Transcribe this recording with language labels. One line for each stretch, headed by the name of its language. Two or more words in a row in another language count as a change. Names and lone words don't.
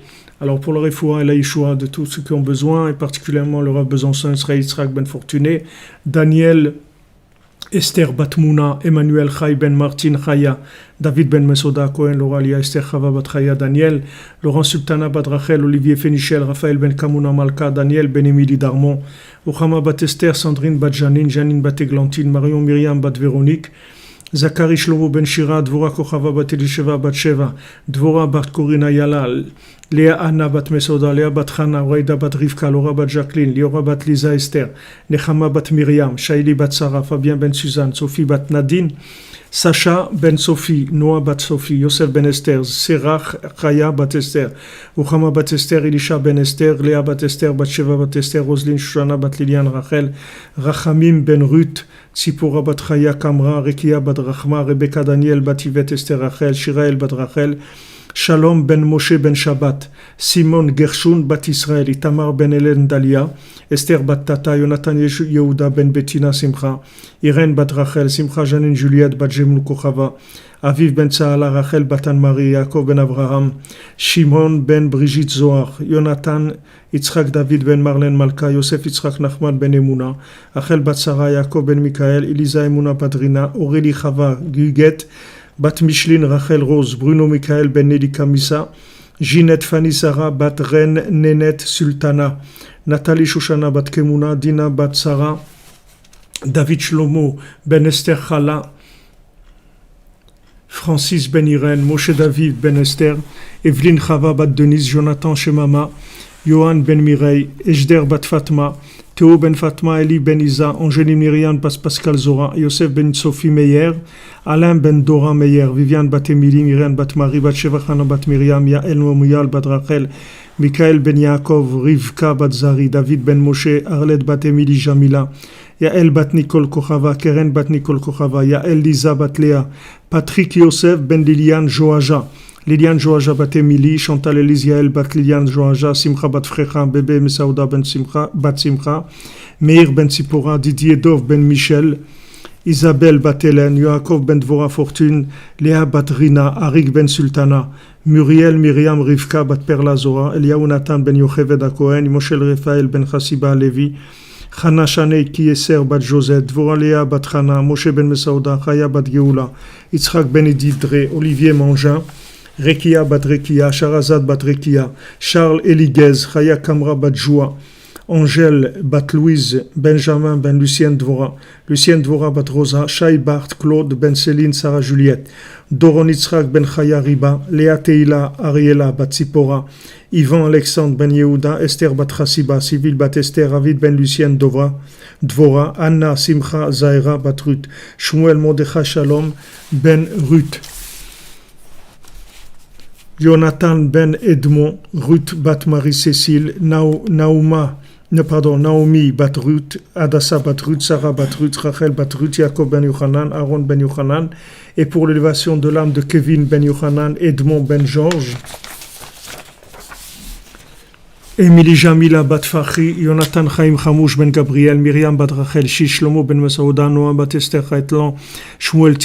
French: Alors pour le Refoua et la Yeshua de tous ceux qui ont besoin, et particulièrement le Rav Besançon, Israël Yitzhak Ben Fortuné, Daniel, Esther Batmouna, Emmanuel Chai Ben Martin Chaya, David Ben Mesoda Cohen, Laura Lia, Esther Chava Bat Chaya, Daniel, Laurent Sultana Bat Rachel, Olivier Fénichel, Raphaël Ben Kamuna Malka, Daniel Ben Emily Darmon, Ochama Bat Esther, Sandrine Bat Janine, Janine Bat Eglantine, Marion Myriam Bat Véronique, Zachary Shlomo Ben Shira, Dvora Kochava Bat Elisheva Bat Sheva, Dvora Bat Korina Yalal, Léa Anna Bat Mesoda, Léa Bat Chana, Raïda Bat Rivka, Laura Bat Jacqueline, Liora Bat Lisa Esther, Nechama Bat Myriam, Shaili Bat Sarah, Fabien Ben Suzanne, Sophie Bat Nadine, Sacha Ben Sophie, Noah Bat Sophie, Yosef Ben Esther, Serach Chaya Bat Esther, Uchama Bat Esther, Elisha Ben Esther, Léa Bat Esther, Bat Sheva Bat Esther, Roselyne Shoshana Bat Liliane Rachel, Rachamim Ben Ruth, Tzipora Bat Chaya Kamra, Rekia Bat Rachma, Rebecca Daniel Bat Yvette Esther Rachel, Shirael Bat Rachel, Shalom Ben Moshe Ben Shabbat, Simon Gershon Bat Israël, Itamar Ben Hélène Dalia, Esther Bat Tata, Jonathan Yehuda Ben Bettina Simcha, Irène Bat Rachel, Simcha Janine Juliette Bat Jemlu Kochava, Aviv Ben Tsaala, Rachel Bat Anne-Marie, Yaakov Ben Abraham, Shimon Ben Brigitte Zohar, Jonathan Yitzhak David Ben Marlène Malka, Yosef Yitzhak Nachman Ben Emouna, Rachel Bat Sarah, Yaakov Ben Michael, Elisa Emouna Padrina, Aurélie Chava Guguet, Bat Micheline Rachel Rose, Bruno Michael Ben Nelly Kamisa, Ginette Fanny Sarah Bat Ren Nenet Sultana, Nathalie Shoshana Bat Kemuna, Dina Bat Sarah, David Shlomo Ben Esther Chala, Francis Ben Irène, Moshe David Ben Esther, Evelyne Chava Bat Denise, Jonathan Shemama, Johan Ben Mireille, Ejder Bat Fatma, Théo Ben Fatma, Eli Ben Isa, Angéline Myriam Bat Pascal Zora, Yosef Ben Sophie Meyer, Alain Ben Dora Meyer, Viviane Bat Emily, Myriam Bat Marie, Bat Shevachana Bat Myriam, Yael Momouyal Bat Rachel, Michael Ben Yaakov, Rivka Bat Zari, David Ben Moshe, Arlette Bat Emily Jamila, Yael Bat Nicole Kochava, Keren Bat Nicole Kochava, Yael Lisa Bat Léa, Patrick Yosef Ben Liliane Joaja, Liliane Joaja Bat Emily, Chantal Elise Yael Bat Liliane Joaja, Simcha Bat Frecha, Bébé Mesaouda Ben Simcha, Bat Simcha, Meir Ben Sipora, Didier Dov Ben Michel, Isabelle Bat Hélène, Yaakov Ben Dvora Fortune, Léa Bat Rina, Arik Ben Sultana, Muriel Myriam Rivka Bat Perla Zora, Eliaou Nathan Ben Yocheved Cohen, Moshel Raphaël Ben Chassiba Levi, Chana Shanei Kieser Bat Josette, Dvora Léa Bat Chana, Moshe Ben Mesaouda, Chaya Bat Geoula, Yitzhak Ben Edith Dre, Olivier Mangin, Rekia Bat Rekia, Sharazad Bat Rekia, Charles Eliguez, Chaya Kamra Bat Joua, Angèle Bat Louise, Benjamin Ben Lucien Dvora, Lucien Dvora Bat Rosa, Shai Bart, Claude Ben Céline, Sarah Juliette, Doron Yitzhak Ben Chaya Riba, Léa Teila, Ariela Bat Sipora, Ivan Alexandre Ben Yehuda, Esther Bat Chassiba, Sivil Bat Esther, David Ben Lucien Dvora, Anna Simcha Zaira Bat Ruth, Shmuel Modecha Shalom Ben Ruth, Jonathan Ben Edmond, Ruth Bat Marie-Cécile, Naomi Bat Ruth, Adassa Bat Ruth, Sarah Bat Ruth, Rachel Bat Ruth, Jacob Ben Yochanan, Aaron Ben Yochanan, et pour l'élévation de l'âme de Kevin Ben Yochanan, Edmond Ben Georges, Émilie Jamila Bat Fachi, Jonathan Chaim Chamouche Ben Gabriel, Myriam Bat Rachel Shish, Shlomo Ben Masouda, Noam Bat Esther Chaitlan, Shmuel